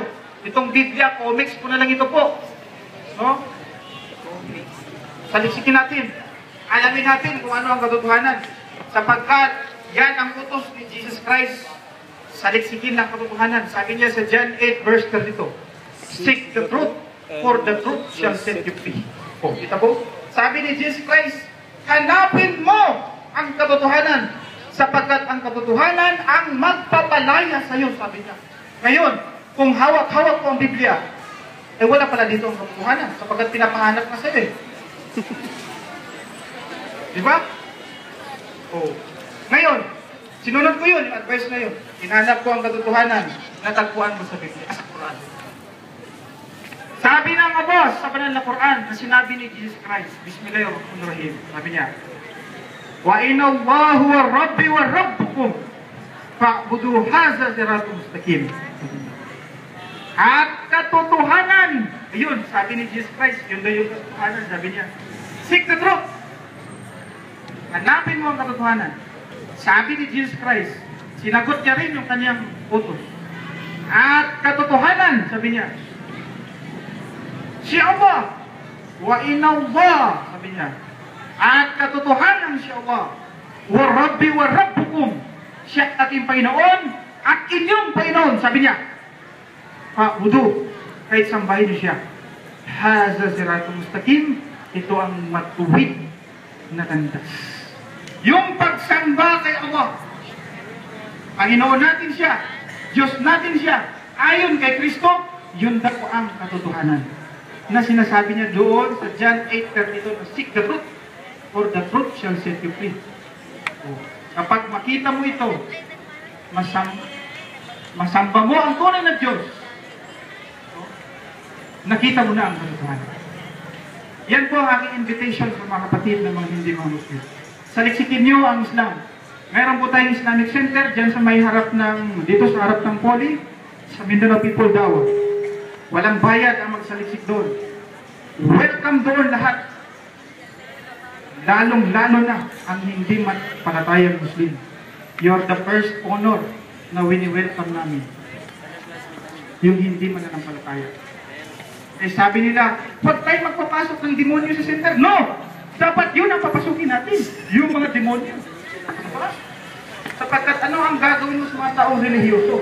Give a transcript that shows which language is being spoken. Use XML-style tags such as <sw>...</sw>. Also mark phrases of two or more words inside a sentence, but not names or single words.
<tl>Itong Biblia, comics po na lang ito po. No? Salisikin natin. Alamin natin kung ano ang katotohanan. Sapagkat yan ang utos ni Jesus Christ. Saliksikin ng katotohanan. Sabi niya sa John 8 verse 32.</tl> <en>Seek the truth, for the truth shall set you free.</en> <tl>O, kita po? Sabi ni Jesus Christ, hanapin mo ang katotohanan. Sapagkat ang katotohanan ang magpapalaya sa iyo, sabi niya. Ngayon, kung hawak-hawak ko ang Biblia, eh wala pala dito ang katotohanan. Sapagkat pinapahanap na sa iyo eh. Di ba? O. Ngayon, sinunod ko yun, yung advice na yun. Hinanap ko ang katotohanan, natagpuan mo sa Biblia, sa Quran. Sabi ng Abos sa banal na Quran, na sinabi ni Jesus Christ, Bismillahirrahmanirrahim, sabi niya,</tl> <ar>وإن الله ربي وربكم فاعبدوه هذا صراط مستقيم.</ar> <tl>At katotohanan, ayun, sabi ni Jesus Christ, yun daw yung katotohanan, sabi niya,</tl> <en>seek the truth.</en> <tl>Hanapin mo ang katotohanan. Sabi ni Jesus Christ, sinagot niya rin yung kanyang utos. At katotohanan, sabi niya, si Allah,</tl> <ar>وإن الله,</ar> <tl>sabi niya, at katotohanan si Allah,</tl> <ar>وربي وربكم,</ar> <tl>siya ating Panginoon, at inyong Panginoon, sabi niya, fa'budu, kahit sambahin niyo siya,</tl> <ar>هذا صراط مستقيم,</ar> <tl>ito ang matuwid na landas. Yung pagsamba kay Allah, Panginoon natin siya, Diyos natin siya, ayon kay Kristo, yun daw ang katotohanan. Na sinasabi niya doon sa John 8:32,</tl> <en>seek the truth, for the truth shall set you free.</en> <tl>Kapag makita mo ito, masamba mo ang tunay na Diyos, nakita mo na ang katotohanan. Yan po ang aking invitation sa mga kapatid ng mga hindi mga Muslim. Saliksikin niyo ang Islam. Meron po tayong Islamic Center dyan sa may harap ng, dito sa harap ng Poly, sa Mindanao People Dawa. Walang bayad ang magsaliksik doon. Welcome doon lahat. Lalong-lalo na ang hindi palatayang Muslim.</tl> <en>You're the first honor</en> <tl>na wini-welcome namin. Yung hindi mananampalataya. Eh sabi nila, huwag tayo magpapasok ng demonyo sa center. No! Dapat yun ang papasukin natin. Yung mga demonyo. Diba? Sapagkat ano ang gagawin mo sa mga taong relihiyoso?</tl>